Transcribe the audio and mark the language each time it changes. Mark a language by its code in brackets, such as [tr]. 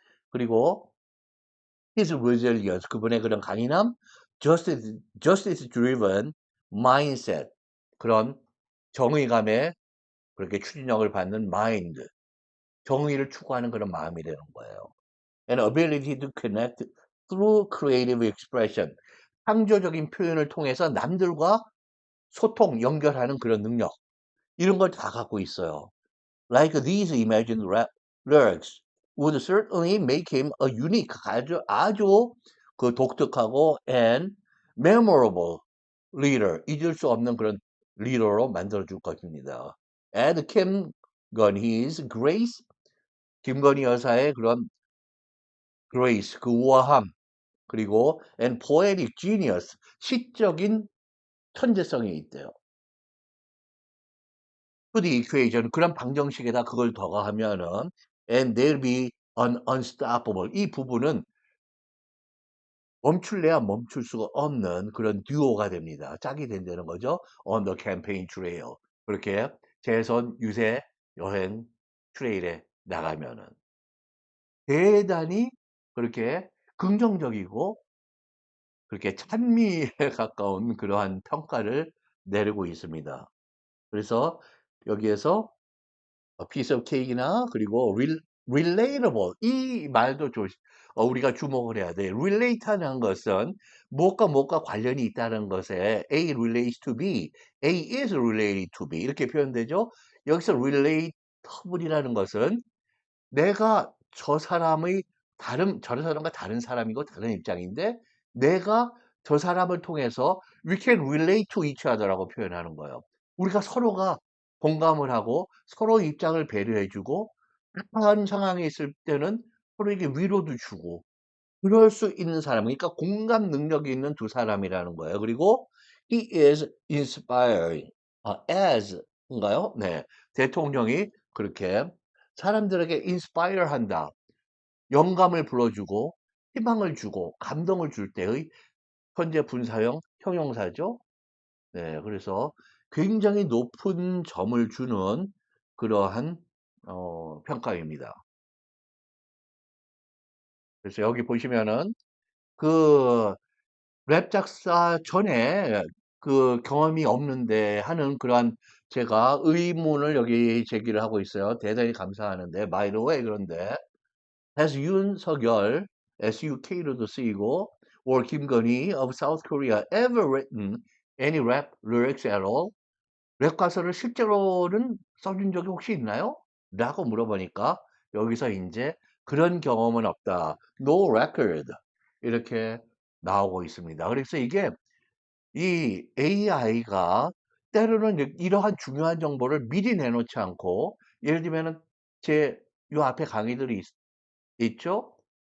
[ko] 그리고 [en] his resilience, [ko] 그분의 그런 강인함, [en] justice driven mindset, [ko] 그런 정의감에 그렇게 추진력을 받는 마인드, 정의를 추구하는 그런 마음이 되는 거예요. [en] And ability to connect through creative expression, [ko] 창조적인 표현을 통해서 남들과 소통, 연결하는 그런 능력, 이런 걸 다 갖고 있어요. [en] like these imagined lyrics would certainly make him a unique, [ko] 아주 그 독특하고 [en] and memorable leader, [ko] 잊을 수 없는 그런 리더로 만들어줄 것입니다. And 김건희's grace, 김건희 여사의 그런 grace, 그 우아함, 그리고 [en] and poetic genius, [ko] 시적인 천재성이 있대요. [en] to the equation, [ko] 그런 방정식에다 그걸 더하면은 [en] and they'll be unstoppable. [ko] 이 부분은 멈출래야 멈출 수가 없는 그런 듀오가 됩니다. 짝이 된다는 거죠. [en] On the campaign trail. [ko] 그렇게 재선 유세 여행 트레일에 나가면은 대단히 그렇게 긍정적이고 그렇게 찬미에 가까운 그러한 평가를 내리고 있습니다. 그래서 여기에서 piece of cake이나 그리고 relatable 이 말도 우리가 주목을 해야 돼. relate하는 것은 무엇과 관련이 있다는 것에 [en] A relates to B, A is related to B [ko] 이렇게 표현되죠. 여기서 relatable이라는 것은 내가 저 사람과 다른 사람이고 다른 입장인데 내가 저 사람을 통해서 [en] we can relate to each other [ko] 라고 표현하는 거예요. 우리가 서로가 공감을 하고 서로 입장을 배려해 주고 그런 상황에 있을 때는 서로에게 위로도 주고 그럴 수 있는 사람, 그러니까 공감 능력이 있는 두 사람이라는 거예요. [en] 그리고 he is inspiring, as인가요? [ko] 네, 대통령이 그렇게 사람들에게 inspire 한다. 영감을 불어주고 희망을 주고 감동을 줄 때의 현재 분사형 형용사죠. 네, 그래서 굉장히 높은 점을 주는 그러한 평가입니다. 그래서 여기 보시면은 그 랩 작사 전에 그 경험이 없는데 하는 그러한 제가 의문을 여기 제기를 하고 있어요. 대단히 감사하는데 [en] by the way [ko] 그런데 [en] has 윤석열 [ko] SUK로도 쓰이고 [en] or 김건희 of South Korea ever written any rap lyrics at all? [ko] 랩 가사를 실제로는 써준 적이 혹시 있나요? 라고 물어보니까 여기서 이제 그런 경험은 없다. [en] No record. [ko] 이렇게 나오고 있습니다. 그래서 이게 이 AI가 때로는 이러한 중요한 정보를 미리 내놓지 않고 예를 들면은 제 요 앞에 강의들이 있죠?